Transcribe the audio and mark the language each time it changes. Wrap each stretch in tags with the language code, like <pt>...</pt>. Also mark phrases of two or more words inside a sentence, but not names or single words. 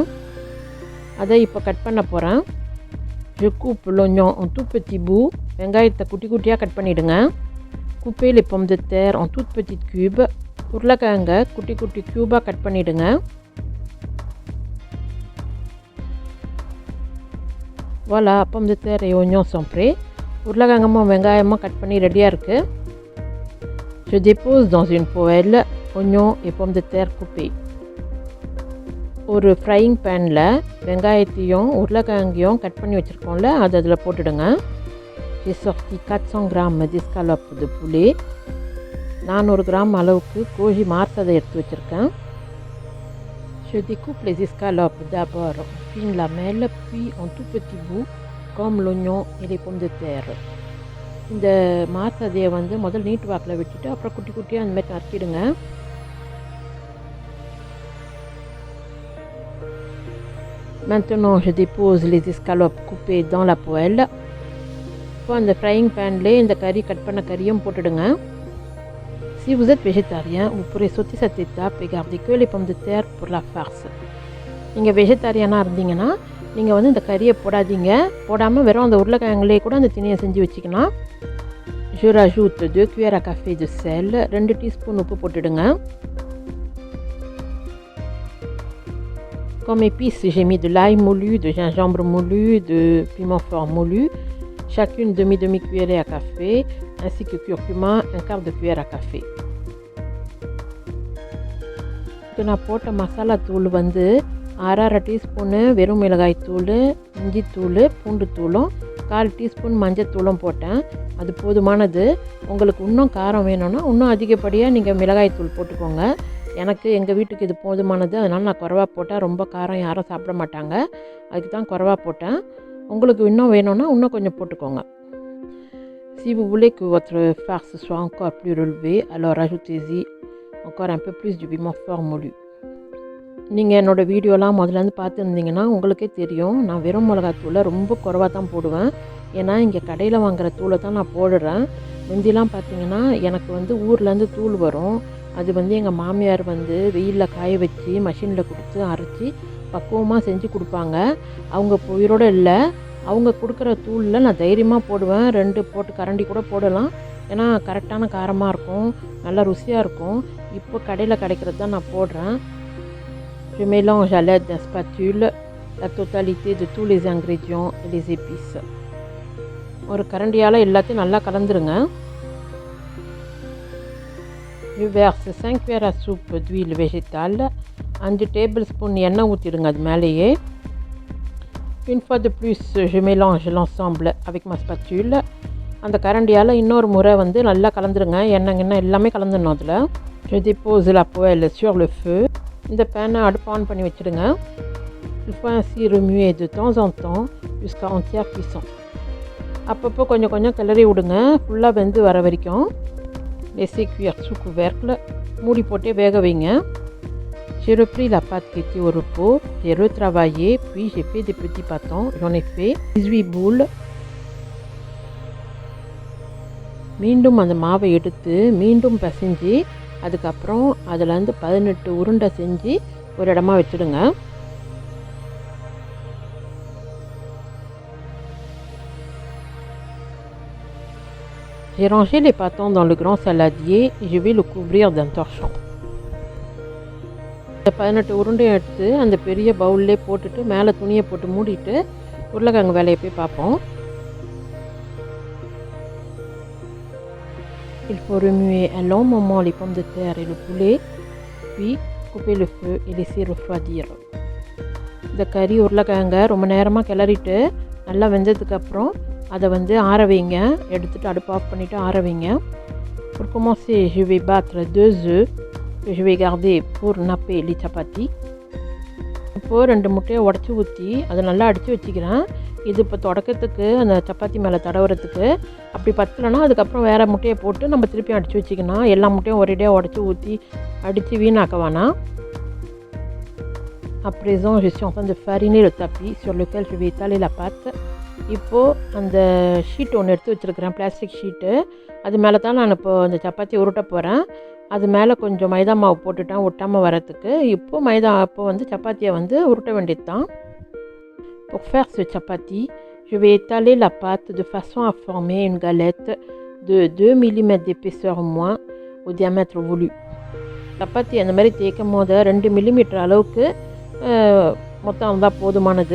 <ta>அதை இப்போ கட் பண்ண போகிறேன்.</ta> <fr>Je coupe l'oignon en tout petit bout.</fr> <ta>வெங்காயத்தை குட்டி குட்டியாக கட் பண்ணிவிடுங்க.</ta> <fr>Coupez les pommes de terre en toutes petites cubes.</fr> <ta>உருளைக்கிழங்கை குட்டி குட்டி க்யூபாக கட் பண்ணிவிடுங்க.</ta> <fr>Voilà, pommes de terre et oignons sont prêts.</fr> <ta>உருளைக்கிழங்கமும் வெங்காயமும் கட் பண்ணி ரெடியாக இருக்குது.</ta> <fr>Je dépose dans une poêle oignons et pommes de terre coupées.</fr> <ta>ஒரு</ta> <en>frying panில்</en> <ta>வெங்காயத்தையும் உருளைக்கிழங்கையும் கட் பண்ணி வச்சுருக்கோம்ல, அது அதில் போட்டுடுங்க.</ta> <fr>J'ai sorti 400 grammes d'escalope de poulet.</fr> <ta>400 கிராம் அளவுக்கு கோழி மார்சதை எடுத்து வச்சுருக்கேன்.</ta> <fr>Je découpe les escalopes d'abord en fines lamelles, puis en tout petits bouts, comme l'oignon et les pommes de terre.</fr> <ta>இந்த மார்சதையை முதல் நீட்டு வாக்கில் விட்டுட்டு அப்புறம் குட்டி குட்டியாக அந்த மாதிரி நறுக்கிடுங்க.</ta> <fr>Maintenant, je dépose les escalopes coupées dans la poêle.</fr> <ta>இப்போ அந்த</ta> <en>frying panலேயே</en> <ta>இந்த கறி கட் பண்ண கறியும் போட்டுடுங்க.</ta> <fr>Si vous êtes végétarien, vous pourrez sauter cette étape et garder que les pommes de terre pour la farce.</fr> <ta>நீங்கள் வெஜிடேரியனாக இருந்தீங்கன்னா நீங்கள் வந்து இந்த கறியை போடாதீங்க. போடாமல் வெறும் அந்த உருளைக்கிழங்குலேயே கூட அந்த திணியை செஞ்சு வச்சுக்கலாம்.</ta> <fr>Je rajoute 2 cuillères à café de sel, 2</fr> <ta>டீஸ்பூன் உப்பு போட்டுடுங்க.</ta> <fr>Comme épices, j'ai mis de l'ail moulu, de gingembre moulu, de piment fort moulu, chacune demi cuillerée à café, ainsi que curcuma, un quart de cuillère à café.</fr> <ta>நான் போட்ட மசாலா தூள் வந்து 1/2 டீஸ்பூனு வெறும் மிளகாய் தூள், இஞ்சி தூள், பூண்டு தூளும் 1/4 டீஸ்பூன் மஞ்சள் தூளும் போட்டேன். அது போதுமானது. உங்களுக்கு இன்னும் காரம் வேணும்னா இன்னும் அதிகப்படியாக நீங்கள் மிளகாய் தூள் போட்டுக்கோங்க. எனக்கு எங்கள் வீட்டுக்கு இது போதுமானது, அதனால் நான் குறைவா போட்டால் ரொம்ப காரம் யாரும் சாப்பிட மாட்டாங்க. அதுக்கு தான் குறைவா போட்டேன். உங்களுக்கு இன்னும் வேணும்னா இன்னும் கொஞ்சம் போட்டுக்கோங்க.</ta> <fr>Si vous voulez que votre farce soit encore plus relevée, alors ajoutez-y encore un peu plus du piment fort moulu.</fr> <ta>நீங்கள் என்னோடய வீடியோலாம் முதலேருந்து பார்த்துருந்தீங்கன்னா உங்களுக்கே தெரியும், நான் வெறும் மிளகாத்தூளை ரொம்ப குறைவாக தான் போடுவேன். ஏன்னா இங்கே கடையில் வாங்குகிற தூளை தான் நான் போடுறேன். முந்திலாம் பார்த்திங்கன்னா எனக்கு வந்து ஊர்லேருந்து தூள் வரும். அது வந்து எங்கள் மாமியார் வந்து வெயிலில் காய வச்சு மஷினில் கொடுத்து அரைச்சி பக்குவமாக செஞ்சு கொடுப்பாங்க. அவங்க இப்போ உயிரோடு இல்லை. அவங்க கொடுக்குற தூளில் நான் தைரியமாக போடுவேன். 2 போட்டு கரண்டி கூட போடலாம். ஏன்னா கரெக்டான காரமாக இருக்கும், நல்லா ருசியாக இருக்கும். இப்போ கடையில் கிடைக்கிறது தான் நான் போடுறேன்.</ta> <fr>Je mélange à l'aide d'un spatule la totalité de tous les ingrédients et les épices.</fr> <ta>ஒரு கரண்டியால் எல்லாத்தையும் நல்லா கலந்துருங்க.</ta> <fr>Je verse 5 cuillères à soupe d'huile végétale, 5</fr> <ta>tablespoons எண்ணெய் ஊற்றிடுங்க அது மேலேயே.</ta> <fr>Une fois de plus, je mélange l'ensemble avec ma spatule.</fr> <ta>அந்த கரண்டியால் இன்னொரு முறை வந்து நல்லா கலந்துருங்க. எண்ணெய் எல்லாமே கலந்துடணும் அதில்.</ta> <fr>Je dépose la poêle sur le feu.</fr> <ta>இந்த பேனை அடுப்பு ஆன் பண்ணி வச்சுடுங்க.</ta> <fr>Il faut ainsi remuer de temps en temps jusqu'à entière cuisson.</fr> <ta>அப்பப்போ கொஞ்சம் கொஞ்சம் கிளறி விடுங்க, ஃபுல்லாக வெந்து வர வரைக்கும்.</ta> <fr>Laissez cuire sous couvercle,</fr> <ta>மூடி போட்டே வேக வைங்க.</ta> <fr>J'ai repris la pâte qui était au repos, j'ai retravaillé, puis j'ai fait des petits pâtons. J'en ai fait 18 boules.</fr> <ta>மீண்டும் அந்த மாவை எடுத்து மீண்டும் பிசைஞ்சு அதுக்கப்புறம் அதிலேருந்து 18 உருண்டை செஞ்சு ஒரு இடமா வச்சுடுங்க.</ta> <fr>J'ai rangé les pâtons dans le grand saladier et je vais le couvrir d'un torchon.</fr> <ta>இந்த 18 உருண்டையும் எடுத்து அந்த பெரிய பவுல்லே போட்டுட்டு மேலே துணியை போட்டு மூடிட்டு உருளைக்கிழங்கு வேலையை போய் பார்ப்போம்.</ta> <fr>Il faut remuer un long moment les pommes de terre et le poulet, puis couper le feu et laisser refroidir.</fr> <ta>இந்த கறி உருளைக்கிழங்க ரொம்ப நேரமாக கிளறிட்டு நல்லா வெந்ததுக்கப்புறம் அதை வந்து ஆற வைங்க. எடுத்துகிட்டு அடுப்பு ஆஃப் பண்ணிவிட்டு ஆற வைங்க.</ta> <fr>Pour commencer, je vais battre 2 œufs que je vais garder pour napper les chapatis.</fr> <ta>இப்போது 2 முட்டையை உடச்சி ஊற்றி அதை நல்லா அடித்து வச்சுக்கிறேன். இது இப்போ தொடக்கத்துக்கு அந்த சப்பாத்தி மேலே தடவுறதுக்கு. அப்படி பத்தலைன்னா அதுக்கப்புறம் வேறு முட்டையை போட்டு நம்ம திருப்பி அடித்து வச்சுக்கணும். எல்லா முட்டையும் ஒரேடியாக உடச்சி ஊற்றி அடித்து வீணாக்க வேணாம்.</ta> <fr>À présent, je suis en train de fariner le tapis sur lequel je vais étaler la pâte.</fr> <ta>இப்போது அந்த ஷீட் ஒன்று எடுத்து வச்சுருக்கிறேன்,</ta> <en>plastic sheet.</en> <ta>அது மேலே தான் நான் இப்போது அந்த சப்பாத்தி உருட்ட போகிறேன். அது மேலே கொஞ்சம் மைதா மாவு போட்டுட்டேன் ஒட்டாமல் வரத்துக்கு. இப்போ வந்து சப்பாத்தியை வந்து உருட்ட வேண்டியது தான்.</ta> <fr>Pour faire ce chapati, je vais étaler la pâte de façon à former une galette de 2 mm d'épaisseur au moins au diamètre voulu.</fr> <ta>சப்பாத்தி அந்த மாதிரி தேய்க்கும் போது 2 mm அளவுக்கு மொத்தம் இருந்தால் போதுமானது.</ta>